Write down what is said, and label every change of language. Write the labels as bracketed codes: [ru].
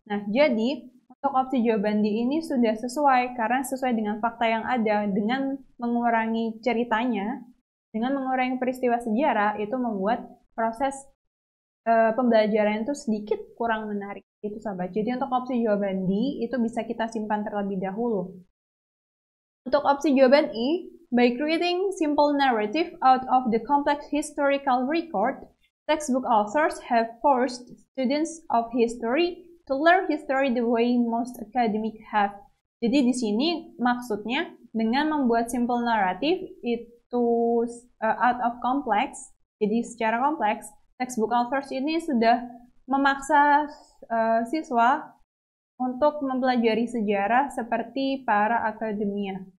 [id] Nah, jadi untuk opsi jawaban D ini sudah sesuai karena sesuai dengan fakta yang ada. Dengan mengurangi ceritanya, dengan mengurangi peristiwa sejarah, itu membuat proses pembelajaran itu sedikit kurang menarik. Itu sahabat. Jadi untuk opsi jawaban D itu bisa kita simpan terlebih dahulu. Untuk opsi jawaban E, [en] by creating simple narrative out of the complex historical record, textbook authors have forced students of history to learn history the way most academic have. [id] Jadi di sini maksudnya dengan membuat [en] simple narrative [id] itu [en] out of complex, [id] jadi secara kompleks, [en] textbook authors [id] ini sudah memaksa siswa untuk mempelajari sejarah seperti para akademia.